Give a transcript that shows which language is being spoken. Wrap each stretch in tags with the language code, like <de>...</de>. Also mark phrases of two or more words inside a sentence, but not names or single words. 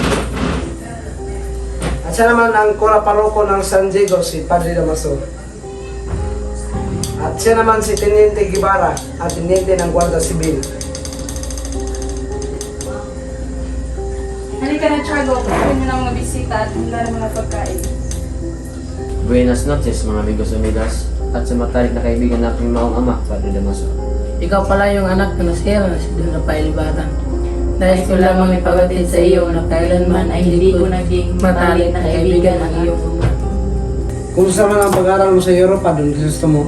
<tl>At siya naman ang Cora Parroco ng San Diego, si Padre Damaso. At siya naman si Teniente Guevara at Teniente ng Guardia Civil. Halika na, Tiago. Pagkain mo ng mga bisita at handa ng mga pagkain.</tl> <es>Buenas noches, mga amigos amigas.</es> <tl>At sa matalik na kaibigan nating maong ama, Padre Damaso. Ikaw pala yung anak na nasira na si Don Rafael Ibarra. Dahil ko lamang ipagatid sa iyo na kailanman ay hindi ko naging matalik na kaibigan ang iyong ama. Kumusta man ang pag-aaral mo sa Europa, Don Crisostomo?</tl>